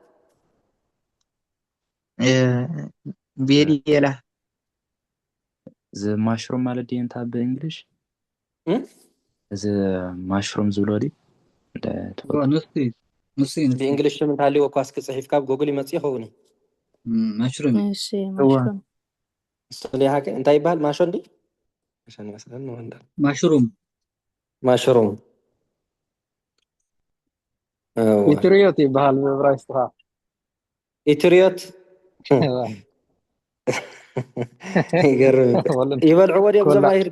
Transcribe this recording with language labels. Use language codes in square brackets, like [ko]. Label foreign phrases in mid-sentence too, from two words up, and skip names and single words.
[ti] ቤድየላ እዚ ማሽሩም ማለት ድዩ እንታይ ብእንግሊሽ እዚ ማሽሩም ዝብሎ ድዩ نصي ብእንግሊሽ ም እንተሃልይዎ ኳስ ክፅሒፍካ ብጎግል ይመፅእ ይኸውን مشروم እሺ ማሽሩም እሱን ሓቀ እንታይ ይበሃል ማሾን ዲ ማሾን ይመስለኒ ወንዳ مشروم ማሽሩም ኢትሪዮት ይበሃል ብዕብራይስጥኻ ኢትሪዮት ይገርም ይበልዕዎ ድዮም ዞም ኣይሂድከ